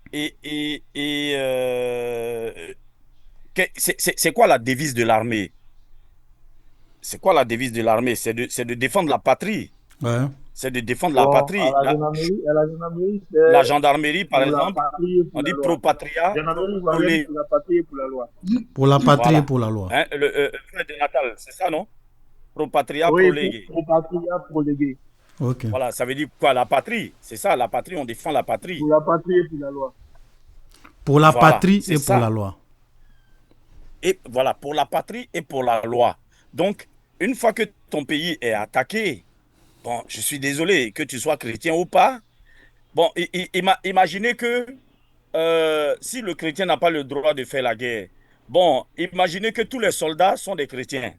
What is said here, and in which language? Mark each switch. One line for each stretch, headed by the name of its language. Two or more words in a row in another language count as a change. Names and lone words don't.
French: C'est quoi la devise de l'armée? C'est quoi la devise de l'armée? C'est de défendre la patrie. C'est de défendre la patrie. La gendarmerie, par exemple, on dit
Latin: pro patria.
French: Pour la patrie et pour la loi. Pour la patrie et pour la loi. Hein, le frère de Natal, c'est ça, non?
Latin: Pro patria, pro légué. Pro patria, pro légué.
French: Okay. Voilà, ça veut dire quoi? La patrie. C'est ça, la patrie, on défend la patrie. Pour la patrie et pour la loi. Pour la patrie et pour la loi. Et voilà, pour la patrie et pour la loi. Donc, une fois que ton pays est attaqué, bon, je suis désolé, que tu sois chrétien ou pas, bon, imaginez que si le chrétien n'a pas le droit de faire la guerre, bon, imaginez que tous les soldats sont des chrétiens.